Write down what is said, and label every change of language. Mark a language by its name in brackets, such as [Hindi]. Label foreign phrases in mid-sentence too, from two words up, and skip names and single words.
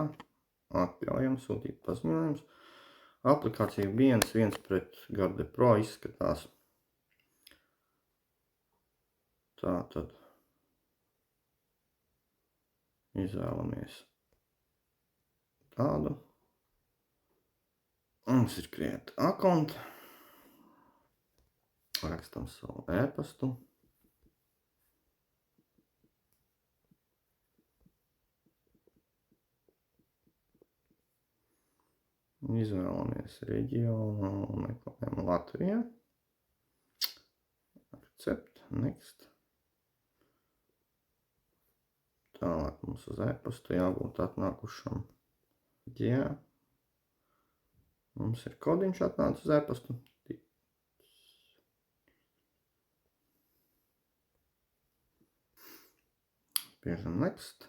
[Latvian] Atļaujam sūtīt paziņojums. Aplikācija 1 pret Garde Pro izskatās. Tātad izvēlamies tādu. Mums ir [English] create account. [Latvian] Rakstam savu e-pastu. Izvēlamies reģionu un meklējam Latvijā. [English] Accept, next. [Latvian] Tālāk mums uz e-pastu jābūt atnākušam. Jā. Mums ir kodiņš atnācis uz e-pastu. Spiežam next.